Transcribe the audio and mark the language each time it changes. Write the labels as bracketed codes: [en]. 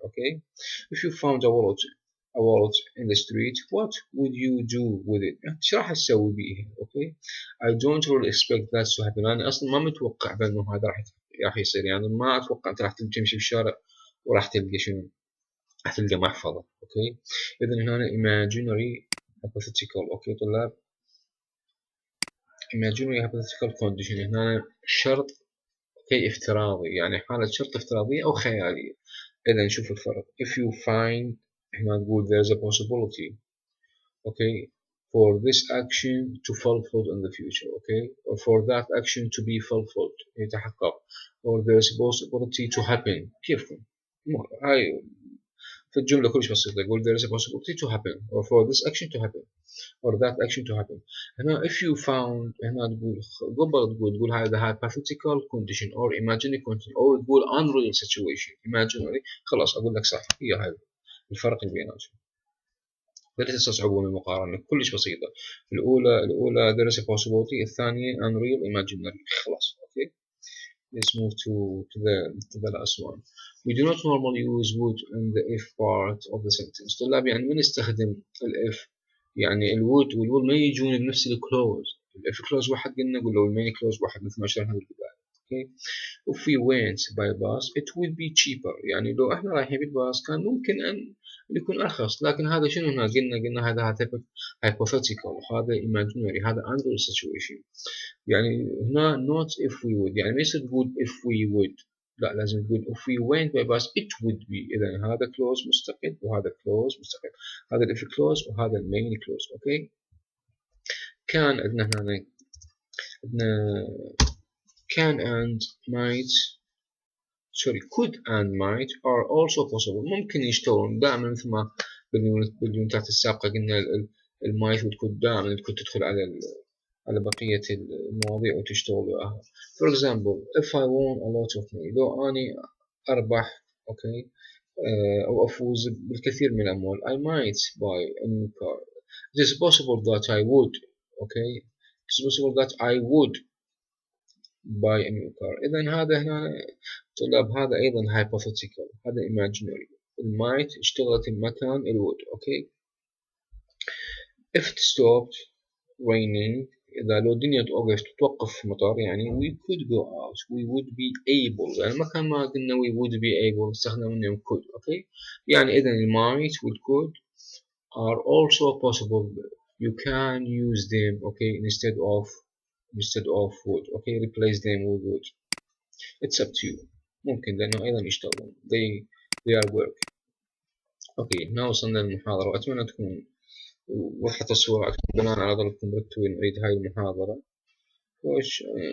[en] Okay, if you found a watch in the street what would you do with it؟ [ar] ايش راح تسوي بيها؟ [en] Okay, I don't really expect that to happen. [ar] انا اصلا ما متوقع بانه هذا راح يصير. يعني ما اتوقع انت راح تمشي بالشارع وراح تلقى شنو؟ راح تلقى محفظة. اوكي، اذا هنا [en] imaginary hypothetical. [ar] اوكي طلاب، [en] imaginary hypothetical condition [ar] هنا شرط اوكي افتراضي، يعني حالة شرط افتراضية او خيالية. إذا نشوف الفرق. [en] if you find هنا نقول there is a possibility okay for this action to fulfilled in the future okay or for that action to be fulfilled [ar] يتحقق [en] or there is a possibility to happen. [ar] كيف هاي في الجملة كلش بسيطة يقول [en] there is a possibility to happen or for this action to happen or that action to happen. [ar] هنا [en] if you found [ar] هنا تقول قبل تقول هذا [en] hypothetical condition or imaginary condition or [ar] تقول [en] unreal situation imaginary [ar] خلاص أقول لك صح هي هاي الفرق اللي بيناتهم. لا تستصعبون المقارنة كلش بسيطة. الأولى [en] there is a possibility [ar] الثانية [en] unreal imaginary خلاص okay. Let's move to the last one. We do not normally use would in the if part of the sentence. [ar] طلاب يعني ما نستخدم ال if يعني الwould والwill ما يجون بنفس الكلوز. ال if clause واحد قلنا نقول له المين clause واحد مثل ما شرحنا بالبداية. [en] Okay. If we went by bus it would be cheaper. [ar] يعني لو احنا رايحين بالباص كان ممكن أن يكون أرخص لكن هذا شنو هنا قلنا هذا [en] hypothetical [ar] هذا [en] imaginary [ar] هذا [en] unreal situation. [ar] يعني هنا [en] not if we would [ar] يعني ما يصير تقول [en] if we would [ar] لا لازم تقول [en] if we went by bus it would be. [ar] إذا هذا clause مستقل وهذا clause مستقل. [en] هذا if clause وهذا main clause [ar] أوكي. كان عندنا هنا [en] can and might sorry could and might are also possible. [ar] ممكن يشتغلون دائما مثل ما باليونتات السابقة قلنا المايت والكود دائما كنت تدخل على بقية المواضيع وتشتغل وياها. [en] For example if I won a lot of money [ar] لو أني أربح أوكي أو أفوز بالكثير من الأموال [en] I might buy a new car. It is possible that I would okay it is possible that I would buy a new car. [ar] إذن هذا هنا طلاب هذا أيضا [en] hypothetical [ar] هذا [en] imaginary. might اشتغلت المكان would okay. if it stopped raining [ar] إذا لو الدنيا توقف مطر يعني [en] we could go out we would be able [ar] يعني مكان ما قلنا [en] we would be able [ar] استخدمنا منهم [en] could okay. [ar] يعني إذا [en] might وال could are also possible. You can use them okay instead of would okay replace them with would. It's up to you. [ar] ممكن لأنه أيضا يشتغلون [en] they are work. [ar] اوكي هنا وصلنا للمحاضرة وأتمنى تكون وضحت الصورة بناء على طلبكم ركتوا نريد هاي المحاضرة